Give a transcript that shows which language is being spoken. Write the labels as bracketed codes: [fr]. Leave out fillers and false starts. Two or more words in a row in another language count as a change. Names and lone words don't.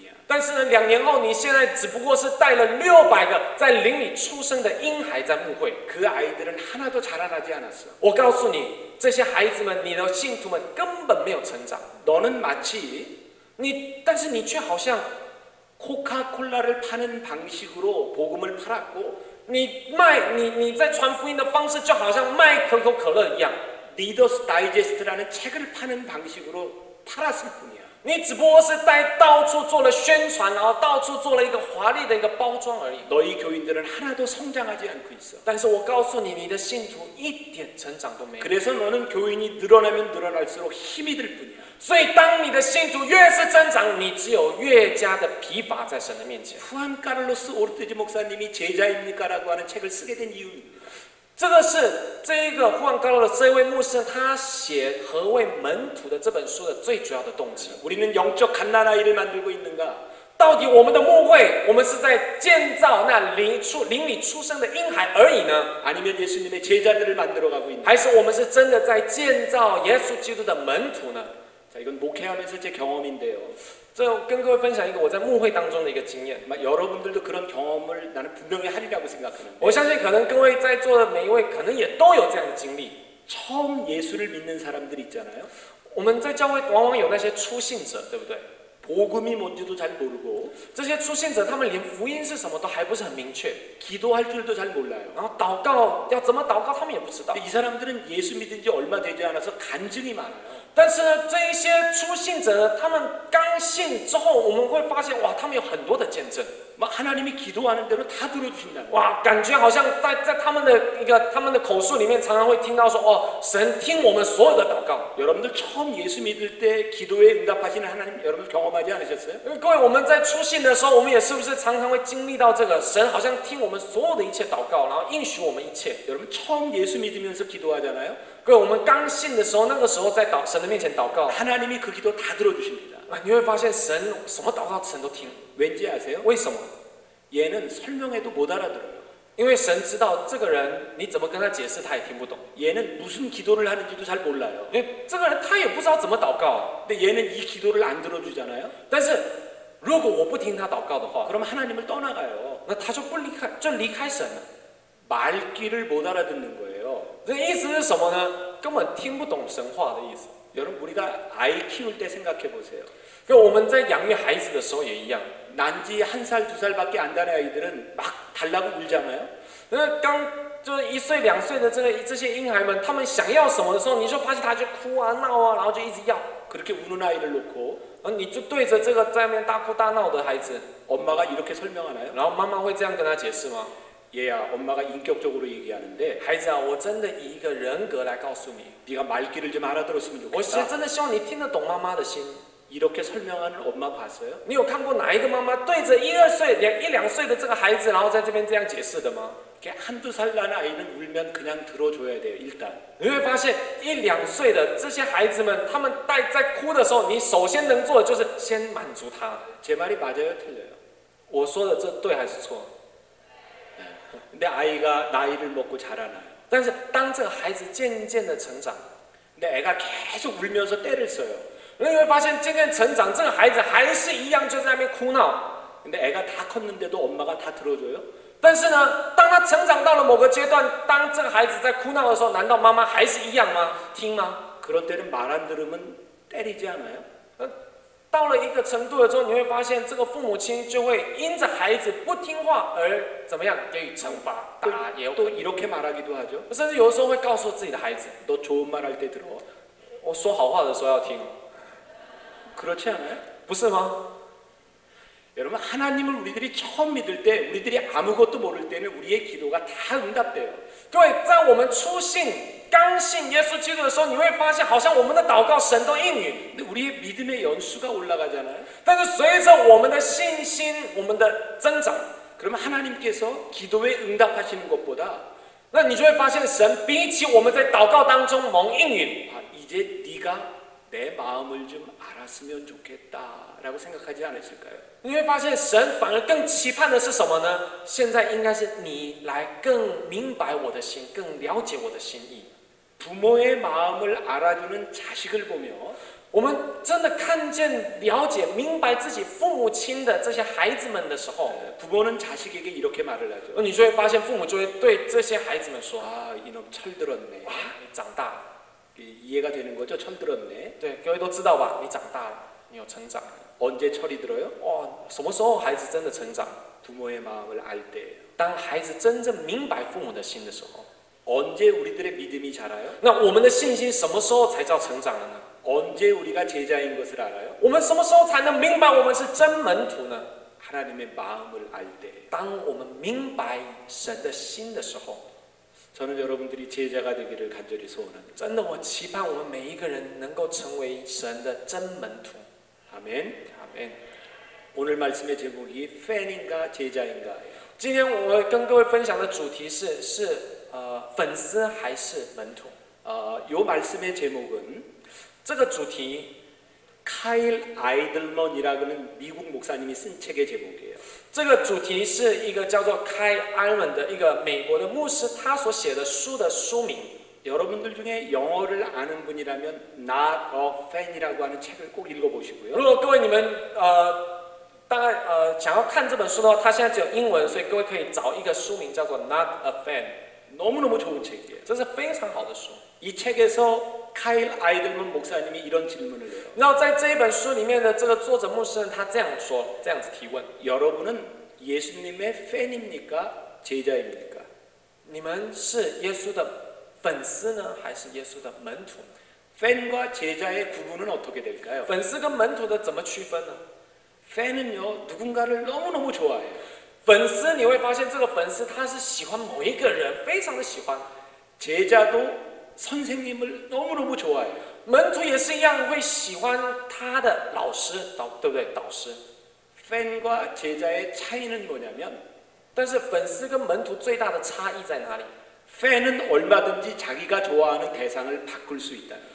[zh] 但是呢，2年后，你现在只不过是带了600个在灵里出生的婴孩在牧会。 [ko] 그 아이들은 하나도 자라나지 않았어. [zh] 我告诉你，这些孩子们，你的信徒们根本没有成长。 [ko] 너는 마치 [zh] 但是你却好像 [ko] 코카콜라를 파는 방식으로 복음을 팔았고 [zh] 你在传福音的方式，就好像卖可口可乐一样。 [ko] 리더스 다이제스트라는 책을 파는 방식으로 팔았을 뿐이야. [zh] 你只不过是到处做了宣传，然后到处做了一个华丽的一个包装而已。 [ko] 너희 교인들은 하나도 성장하지 않고 있어. [zh] 但是我告诉你，你的信徒一点成长都没有。 [ko] 그래서 너는 교인이 늘어나면 늘어날수록 힘이 들 뿐이야. [zh] 所以，当你的信徒越是增长，你只有越加的疲乏在神的面前。 [ko] 후안 카를로스 오르티즈 목사님이 제자입니까라고 하는 책을 쓰게 된 이유입니다. [zh] 这个是这一个忽然高楼的这位牧师，他写何谓门徒的这本书的最主要的动机。 [ko] 우리는 영적 갓난아이를 만들고 있는가? [zh] 到底我们的牧会，我们是在建造那灵里出生的婴孩而已呢， [ko] 아니면 예수님의 제자들을 만들어가고 있는가? [zh] 还是我们是真的在建造耶稣基督的门徒呢？ [ko] 자, 이건 목회하면서 제 경험인데요. [zh] 这跟各位分享一个我在牧会当中的一个经验。 [ko] 아마 여러분들도 그런 경험을 나는 분명히 하리라고 생각하는데 [zh] 我相信可能各位在座的每一位，可能也都有这样的经历。 [ko] 처음 예수를 믿는 사람들 있잖아요. [zh] 我们在教会往往有那些初信者，对不对？ [ko] 복음이 뭔지도 잘 모르고 [zh] 这些初信者，他们连福音是什么都还不是很明确， [ko] 기도할 줄도 잘 몰라요. [zh] 然后祷告要怎么祷告，他们也不知道。 [ko] 근데 이 사람들은 예수 믿은 지 얼마 되지 않아서 간증이 많아요. [zh] 但是呢，这一些初信者呢，他们刚信之后，我们会发现，哇，他们有很多的见证， [ko] 막 하나님이 기도하는 대로 다 들어주신다. [zh] 哇，感觉好像在他们的口述里面，常常会听到说，哦，神听我们所有的祷告。 [ko] 여러분들 처음 예수 믿을 때 기도에 응답하시는 하나님 여러분 경험하지 않으셨어요? [zh] 各位，我们在初信的时候，我们也是不是常常会经历到这个神好像听我们所有的一切祷告，然后应许我们一切？ [ko] 여러분 처음 예수 믿으면서 기도하잖아요. [zh] 各位，我们刚信的时候，那个时候在神的面前祷告， [ko] 하나님이 그 기도 다 들어주십니다. [zh] 你会发现神什么祷告神都听。 [ko] 왠지 아세요? [zh] 为什么？ [ko] 얘는 설명해도 못 알아들어요. [zh] 因为神知道这个人，你怎么跟他解释，他也听不懂。 [ko] 얘는 무슨 기도를 하는지도 잘 몰라요. [zh] 因为这个人他也不知道怎么祷告。 [ko] 근데 얘는 이 기도를 안 들어주잖아요. [zh] 但是如果我不听他祷告的话， [ko] 그럼 하나님을 떠나가요. [zh] 那他就离开神了。 [ko] 말귀를 못 알아듣는 거예요. [zh] 这意思是什么呢？根本听不懂神话的意思。 [ko] 여러분 우리가 아이 키울 때 생각해 보세요. [zh] 跟我们在养育孩子的时候也一样。 [ko] 난지 1살, 2살밖에 안 되는 아이들은 막 달라고 울잖아요. [zh] 那刚就是1岁2岁的这些婴孩们，他们想要什么的时候，你就发现他就哭啊闹啊，然后就一直要。 [ko] 그렇게 우는 아이를 놓고 [zh] 而你就对着这个在那边大哭大闹的孩子， [ko] 엄마가 이렇게 설명하나요? [zh] 然后妈妈会这样跟他解释吗？ [ko] 얘야, 엄마가 인격적으로 얘기하는데 [zh] 孩子啊，我真的以一个人格来告诉你， [ko] 네가 말귀를 좀 알아들었으면 [zh] 我现在 [ko] 좋겠다. [zh] 真的希望你听得懂妈妈的心。 [ko] 이렇게 설명하는 엄마 봤어요? [zh] 你有看过哪一个妈妈对着1、2岁、1、2岁的这个孩子，然后在这边这样解释的吗？ [ko] 이렇게 한두 살 난 아이는 울면 그냥 들어줘야 돼요. 일단. [zh] 你会发现1、2岁的这些孩子们，他们在哭的时候，你首先能做的就是先满足他。 [ko] 제 말이 맞아요, 틀려요? [zh] 我说的这对还是错？ [ko] 근데 아이가 나이를 먹고 자라나요. [zh] 但是当这个孩子渐渐的成长， [ko] 근데 애가 계속 울면서 때를 써요. [zh] 你会发现渐渐成长，这个孩子还是一样就在那边哭闹。 [ko] 근데 애가 다 컸는데도 엄마가 다 들어줘요? [zh] 但是呢，当他成长到了某个阶段，当这个孩子在哭闹的时候，难道妈妈还是一样吗？听吗？ [ko] 그런 때는 말 안 들으면 때리지 않아요? [zh] 到了一个程度了之后，你会发现这个父母亲就会因着孩子不听话而怎么样给予惩罚，打也有可 [ko] 또 [zh] 能， [ko] 이렇게 말하기도 하죠. [zh] 甚至有的时候会告诉自己的孩子， [ko] 너 좋은 말 할 때 들어. [zh] 我说好话的时候要听， [ko] 그렇지 않아요? [zh] 不是吗？ [ko] 여러분 하나님을 우리들이 처음 믿을 때 우리들이 아무것도 모를 때는 우리의 기도가 다 응답돼요. [zh] 各位，在我们初信、刚信耶稣基督的时候，你会发现，好像我们的祷告神都应允。 [ko] 근데 우리의 믿음의 연수가 올라가잖아요. [zh] 但是随着我们的信心、我们的增长， [ko] 그러면 하나님께서 기도에 응답하시는 것보다 [zh] 那你就会发现，神比起我们在祷告当中蒙应允， [ko] 아, 이제 네가 내 마음을 좀 알았으면 좋겠다라고 생각하지 않으실까요? [zh] 你会发现神反而更期盼的是什么呢？现在应该是你来更明白我的心，更了解我的心意。 [ko] 부모의 마음을 알아주는 자식을 보며 [zh] 我们真的看见、了解、明白自己父母亲的这些孩子们的时候， [ko] 부모는 자식에게 이렇게 말을 하죠. [zh] 你就会发现父母就会对这些孩子们说 [ko] 아, 이놈 철들었네. ：“ [zh] 哇，你长大了。 [ko] 이해가 되는 거죠? 철들었네. ” [zh] 对，各位都知道吧？你长大了，你有成长了。 [ko] 언제 철이 들어요? [zh] 哦，什么时候孩子真的成长？ [ko] 부모의 마음을 알 때예요. [zh] 当孩子真正明白父母的心的时候。 [ko] 언제 우리들의 믿음이 자라요? [zh] 那我们的信心什么时候才叫成长了呢？ [ko] 언제 우리가 제자인 것을 알아요? [zh] 我们什么时候才能明白我们是真门徒呢？ [ko] 하나님의 마음을 알 때. [zh] 当我们明白神的心的时候， [ko] 저는 여러분들이 제자가 되기를 간절히 소원합니다. [zh] 真的，我期盼我们每一个人能够成为神的真门徒。 [ko] 아멘. [zh] 阿门。 [ko] 오늘 말씀의 제목이 팬인가 제자인가예요. [zh] 今天我跟各位分享的主题是粉丝还是门徒？ [ko] 요 말씀의 제목은 [zh] 这个主题， [ko] 카일 아이들먼이라는 미국 목사님이 쓴 책의 제목이에요. [zh] 这个主题是一个叫做开埃文的一个美国的牧师他所写的书的书名。 [ko] 여러분들 중에 영어를 아는 분이라면 Not a Fan이라고 하는 책을 꼭 읽어보시고요. [zh] 如果各位你们大概想要看这本书的话，它现在只有英文，所以各位可以找一个书名叫做《Not a Fan》， [ko] 너무너무 좋은 책이에요. [zh] 这是非常好的书。 [ko] 이 책에서 카일 아이들먼 목사님이 이런 질문을 해요. [zh] 然后在这一本书里面的这个作者牧师他这样说，这样子提问： [ko] 여러분은 예수님의 팬입니까? 제자입니까? [zh] 你们是耶稣的粉丝呢，还是耶稣的门徒呢？ [ko] 팬과 제자의 구분은 어떻게 될까요? [zh] 粉丝跟门徒的怎么区分呢？ [ko] 팬은요 누군가를 너무너무 좋아해요. [zh] 粉丝你会发现，这个粉丝他是喜欢某一个人，非常的喜欢。 [ko] 제자도 선생님을 너무너무 좋아해요. [zh] 门徒也是一样，会喜欢他的老师，对不对？导师。 [ko] 팬과 제자의 차이는 뭐냐면 [zh] 但是粉丝跟门徒最大的差异在哪里？ [ko] 팬은 얼마든지 자기가 좋아하는 대상을 바꿀 수 있다는 거예요.